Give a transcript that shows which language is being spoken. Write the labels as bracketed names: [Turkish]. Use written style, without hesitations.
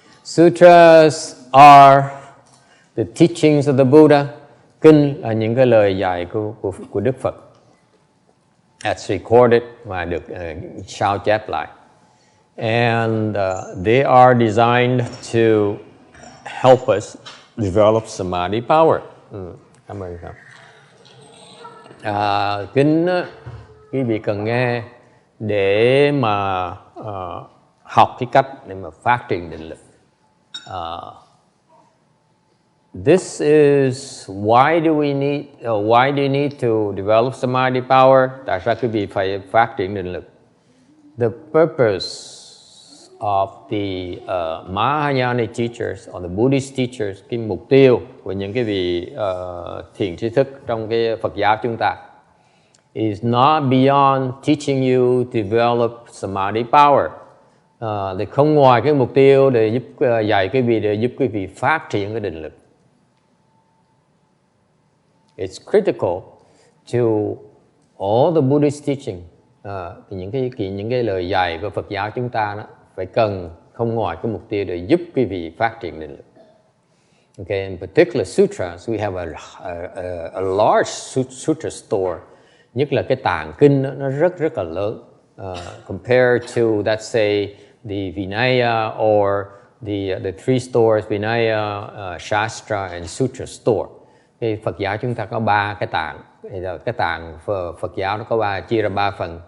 [English] Sutras are the teachings of the Buddha. [Vietnamese] Kinh là những cái lời dạy của Đức Phật. [English] That's recorded [Vietnamese] và được sao chép lại. [English] And they are designed to help us develop samadhi power. [Vietnamese] Cảm ơn các. Kinh quý vị cần nghe để mà học cái cách để mà phát triển định lực. [English] This is why do you need to develop samadhi power? [Vietnamese] Tại sao quý vị phải phát triển định lực? [English] The purpose of the Mahayana teachers or the Buddhist teachers, [Vietnamese] cái mục tiêu của những cái vị thiền tri thức trong cái Phật giáo chúng ta [English] is not beyond teaching you to develop samadhi power. [Vietnamese] Thì không ngoài cái mục tiêu để giúp dạy quý vị để giúp quý vị phát triển cái định lực. [English] It's critical to all the Buddhist teaching. [Vietnamese] Những cái lời dạy của Phật giáo chúng ta đó phải cần không ngoài cái mục tiêu để giúp quý vị phát triển định lực. [English] Okay, in particular sutras, we have a large sutra store. [Vietnamese] Nhất là cái tạng kinh đó, nó rất là lớn. [English] Compared to, let's say, the Vinaya or the three stores, Vinaya, Shastra and Sutra store. [Vietnamese] Cái Phật giáo chúng ta có 3 cái tạng. Cái tạng Phật giáo nó có chia ra 3 phần.